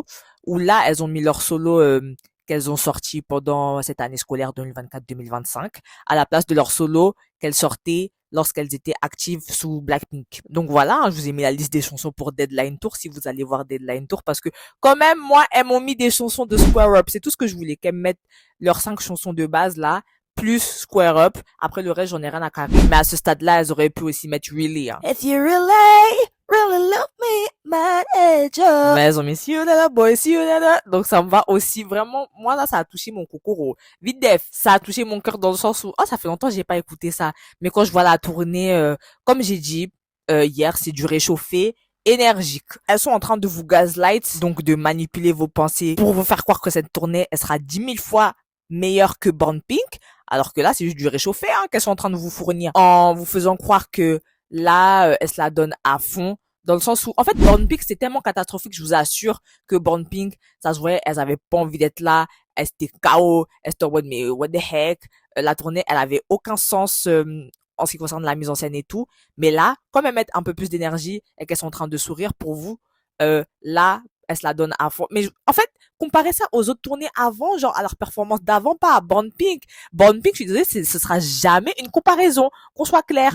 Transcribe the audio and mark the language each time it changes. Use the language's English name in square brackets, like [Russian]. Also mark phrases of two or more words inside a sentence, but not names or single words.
[French] Où là, elles ont mis leur solo qu'elles ont sorti pendant cette année scolaire 2024-2025 à la place de leur solo qu'elles sortaient lorsqu'elles étaient actives sous Blackpink. Donc voilà, je vous ai mis la liste des chansons pour Deadline Tour si vous allez voir Deadline Tour parce que quand même, moi, elles m'ont mis des chansons de Square Up. C'est tout ce que je voulais, qu'elles me mettent leurs 5 chansons de base là, plus Square Up. Après le reste, j'en ai rien à carrer. Mais à ce stade-là, elles auraient pu aussi mettre Really. Hein. [English] If you really love me, my angel. [French] Mais elles ont mis See You Later, [English] boy, see you later. [French] Donc ça me va aussi vraiment. Moi là, ça a touché mon cocoro. Vite def, ça a touché mon cœur dans le sens où, oh, ça fait longtemps que j'ai pas écouté ça. Mais quand je vois la tournée, comme j'ai dit hier, c'est du réchauffé énergique. Elles sont en train de vous gaslight, donc de manipuler vos pensées pour vous faire croire que cette tournée, elle sera 10 000 fois meilleure que Born Pink, alors que là, c'est juste du réchauffé hein, qu'elles sont en train de vous fournir en vous faisant croire que là, elles se la donnent à fond. Dans le sens où, en fait, Born Pink, c'était tellement catastrophique, je vous assure, que Born Pink, ça se voyait, elles avaient pas envie d'être là, elles étaient KO, elles étaient en mode, mais [English] what the heck, [French] la tournée, elle avait aucun sens en ce qui concerne la mise en scène et tout. Mais là, comme elles mettent un peu plus d'énergie et qu'elles sont en train de sourire pour vous, là, elles se la donnent à fond. Mais en fait, comparez ça aux autres tournées avant, genre à leur performance d'avant, pas à Born Pink. Born Pink, je suis désolée, ce sera jamais une comparaison, qu'on soit clair.